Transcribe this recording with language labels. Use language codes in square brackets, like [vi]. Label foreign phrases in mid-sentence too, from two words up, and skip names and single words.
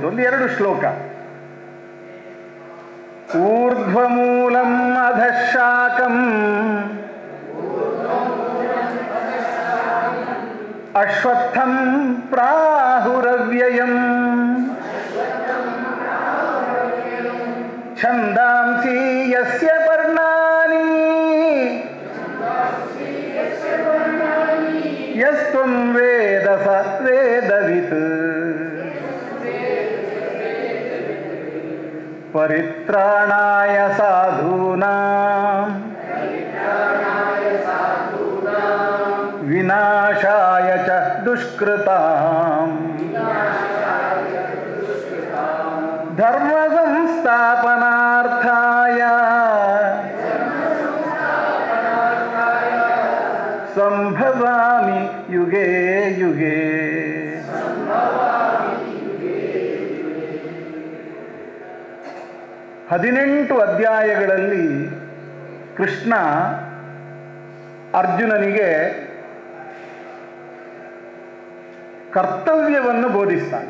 [sa] 1-2 ಶ್ಲೋಕ. ಊರ್ಧ್ವಮೂಲಂ ಅಧಃಶಾಖಂ ಅಶ್ವತ್ಥಂ ಪ್ರಾಹುರವ್ಯಯಂ ಛಂದಾಂಸಿ ಯಸ್ಯ ಪರ್ಣಾನಿ ಯಸ್ತ್ವಂ ವೇದ ಸ ವೇದವಿತ್ ಪರಿತ್ರಾಣಾಯ ಸಾಧೂನಾಂ ವಿನಾಶಾಯ ಚ ದುಷ್ಕೃತಾಂ ಧರ್ಮ ಸಂಸ್ಥಾಪನಾರ್ಥಾಯ ಸಂಭವಾಮಿ ಯುಗೇ ಯುಗೇ. [kn] ಹದಿನೆಂಟು ಅಧ್ಯಾಯಗಳಲ್ಲಿ ಕೃಷ್ಣ ಅರ್ಜುನನಿಗೆ ಕರ್ತವ್ಯವನ್ನು ಬೋಧಿಸ್ತಾನೆ.